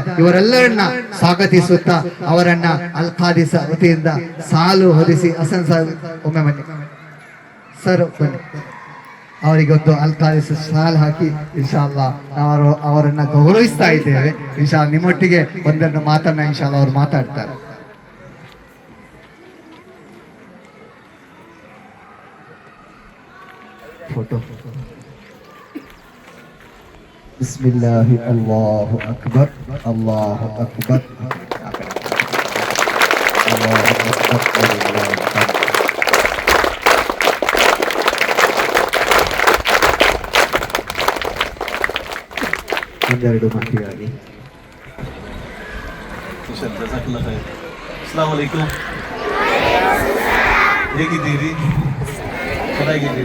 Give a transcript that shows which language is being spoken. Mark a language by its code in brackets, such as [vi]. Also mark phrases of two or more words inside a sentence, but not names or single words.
[kn] ಇವರೆಲ್ಲರನ್ನ ಸ್ವಾಗತಿಸುತ್ತಾ ಅವರನ್ನ ಅಲ್ಕಾದಿಸ ವತಿಯಿಂದ ಸಾಲು ಹೊದಿಸಿ, ಹಸನ್ ಸಾಹೇಬ್ ಒಮ್ಮೆ ಬನ್ನಿ ಸರ್, ಬನ್ನಿ, ಅವರಿಗೊಂದು ಅಲ್ಕಾದಿಸ ಸಾಲ್ ಹಾಕಿ ಇನ್ಶಾಲ್ಲಾ ನಾವು ಅವರನ್ನ ಗೌರವಿಸ್ತಾ ಇದ್ದೇವೆ. ಇನ್ಶಾಲ್ಲಾ ನಿಮ್ಮೊಟ್ಟಿಗೆ ಒಂದನ್ನು ಮಾತನ್ನ ಇನ್ಶಾಲ್ಲಾ ಅವರು ಮಾತಾಡ್ತಾರೆ. [ar] फोटो بسم الله الله أكبر الله أكبر الله أكبر [kn] ಒಂದೆರಡು ಮಾತಿಗಾಗಿ. [ar] السلام عليكم. [kn] ಹೇಗಿದ್ದೀರಿ? ಚೆನ್ನಾಗಿದ್ದೀರಾ?